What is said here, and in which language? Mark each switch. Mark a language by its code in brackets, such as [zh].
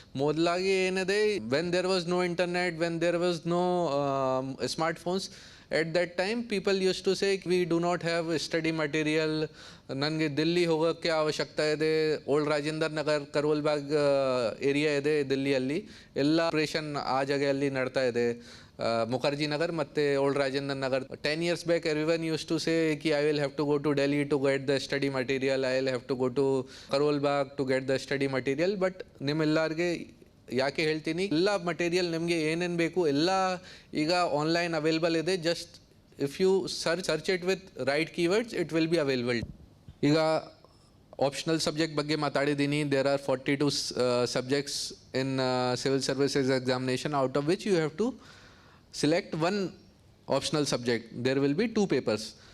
[kn] ಮೊದಲಾಗಿ ಏನಿದೆ, [en] when there was no internet, when there was no smartphones, at that time people used to say we do not have study material, [kn] ನನಗೆ ದಿಲ್ಲಿ ಹೋಗೋಕ್ಕೆ ಅವಶ್ಯಕತೆ ಇದೆ, old Rajendra Nagar ಕರೋಲ್ Bagh area ಇದೆ ದಿಲ್ಲಿಯಲ್ಲಿ, ಎಲ್ಲ ಆಪ್ರೇಷನ್ ಆ ಜಾಗೆಯಲ್ಲಿ ನಡ್ತಾ ಇದೆ, ಮುಖರ್ಜಿ ನಗರ್ ಮತ್ತು old Rajendra Nagar. [en] 10 years back everyone used to say ki I will have to go to Delhi to get the study material, I will have to go to Karol Bagh to get the study material. [kn] But ನಿಮ್ಮೆಲ್ಲರಿಗೆ ಯಾಕೆ ಹೇಳ್ತೀನಿ, ಎಲ್ಲ material ನಿಮಗೆ ಏನೇನು ಬೇಕು ಎಲ್ಲ ಈಗ online available ಇದೆ. [en] Just if you search it with right keywords it will be available. [kn] ಈಗ ಆಪ್ಷನಲ್ ಸಬ್ಜೆಕ್ಟ್ ಬಗ್ಗೆ ಮಾತಾಡಿದ್ದೀನಿ. [en] There are 42 subjects in civil services examination, out of which you have to select one optional subject. There will be 2 papers.